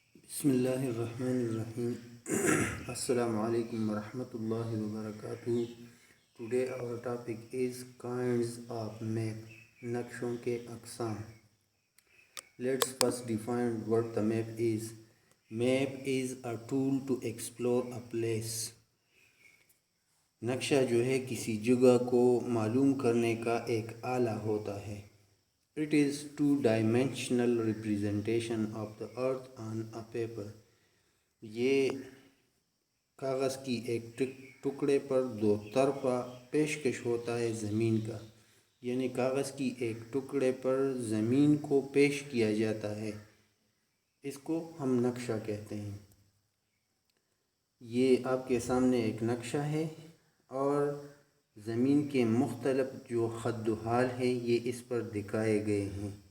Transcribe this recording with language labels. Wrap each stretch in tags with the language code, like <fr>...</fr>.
<ar>بسم اللہ الرحمن الرحیم السلام علیکم ورحمۃ اللہ وبرکاتہ.</ar> <en>Today our topic is kinds of map.</en> <ur>نقشوں کے اقسام.</ur> <en>Let's first define what the map is. Map is a tool to explore a place.</en> <ur>نقشہ جو ہے کسی جگہ کو معلوم کرنے کا ایک آلہ ہوتا ہے.</ur> <en>It is two-dimensional representation of the earth on a paper.</en> <ur>یہ کاغذ کی ایک ٹکڑے پر دو طرفہ پیشکش ہوتا ہے زمین کا، یعنی کاغذ کی ایک ٹکڑے پر زمین کو پیش کیا جاتا ہے. اس کو ہم نقشہ کہتے ہیں. یہ آپ کے سامنے ایک نقشہ ہے اور زمین کے مختلف جو خد و حال ہے یہ اس پر دکھائے گئے ہیں.</ur>